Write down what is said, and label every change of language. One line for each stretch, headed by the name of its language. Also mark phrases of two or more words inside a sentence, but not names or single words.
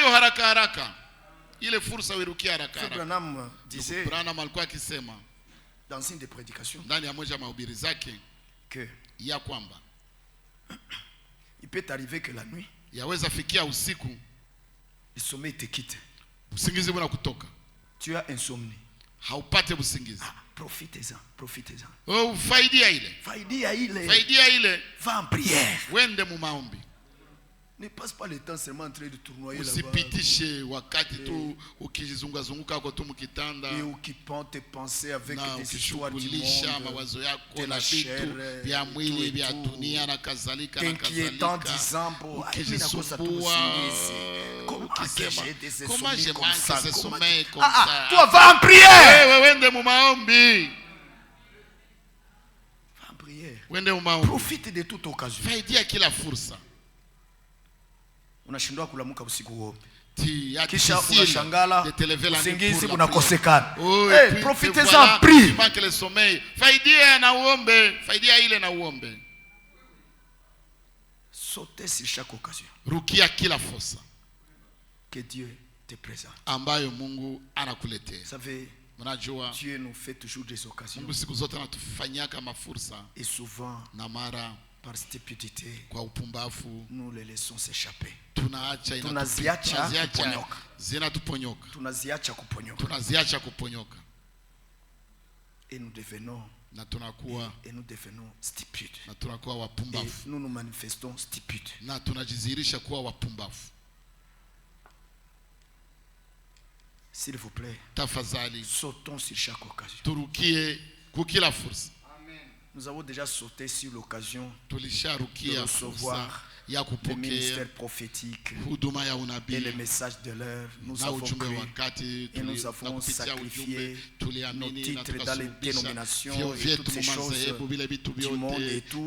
French: Branham disait dans une des prédications que il peut arriver que la nuit le sommeil te quitte. Tu as insomnie. Profitez-en.
Swahili: Faidia ile.
French: Va en prière.
Swahili: Wende mu maombi.
French: Ne passe pas le temps seulement en train de tournoyer là-bas.
Swahili: Usipitishe wakati tu ukijizunguka kwa tu mkitanda.
French: Et occupant tes pensées avec des histoires du monde,
Swahili: mawazo yako
French: de la chair,
Swahili: vya mwili vya dunia na kadhalika na kadhalika.
French: Disant bon, comment je manque ce sommeil comme ça. Toi va en prière.
Swahili: Wende mu maombi.
French: Va en prière.
Swahili: Wende mu maombi.
French: Profite de toute occasion.
Swahili: Faidia kila fursa. Unashindwa kulamuka usiku wote. Kisha unashangala usingizi unakosekana.
French: Profitez-en, prie. Manque le sommeil.
Swahili: Faidia na uombe, faidia ile na uombe.
French: Sautez sur chaque occasion.
Swahili: Rukia kila fursa
French: que Dieu te présente.
Swahili: Ambayo Mungu anakuletea.
French: Vous savez, Dieu nous fait toujours des occasions.
Swahili: Mungu siku zote anatufanyia kama fursa.
French: Et souvent,
Swahili: na mara
French: par stupidité,
Swahili: kwa upumbavu,
French: nous les laissons s'échapper.
Swahili: Tunaziacha kuponyoka.
French: Et nous devenons stupides. Et nous nous manifestons stupides.
Swahili: Na tunajizirisha kuwa wapumbavu.
French: S'il vous plaît,
Swahili: tafadhali,
French: sautons sur chaque occasion.
Swahili: Turukie kukila fursa.
French: Nous avons déjà sauté sur l'occasion de recevoir le ministère prophétique et le message de l'heure. Nous avons cru et nous avons sacrifié nos titres dans les dénominations et toutes ces choses du monde et tout.